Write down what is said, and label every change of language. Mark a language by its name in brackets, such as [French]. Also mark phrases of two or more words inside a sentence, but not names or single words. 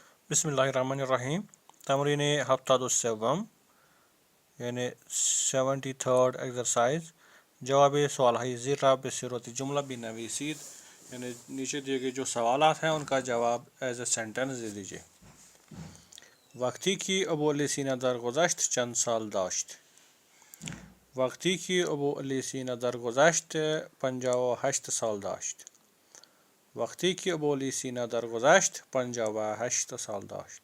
[Arabic] بسم الله الرحمن الرحیم [Persian] تمرین ہفتاد السوم [Urdu] یعنی 73rd ایکسرسائز [Persian] جواب سوال ہے زیر را به صورت جملہ بنویسید [Urdu] یعنی نیچے دیے گئے جو سوالات ہیں ان کا جواب [English] as a sentence [Urdu] دے دیجیے. [Persian] وقتی که ابو علی سینا درگذشت چند سال داشت. وقتی که ابو علی سینا درگذشت 58 سال داشت. وقتی که ابو علی سینا درگذشت 58 سال داشت.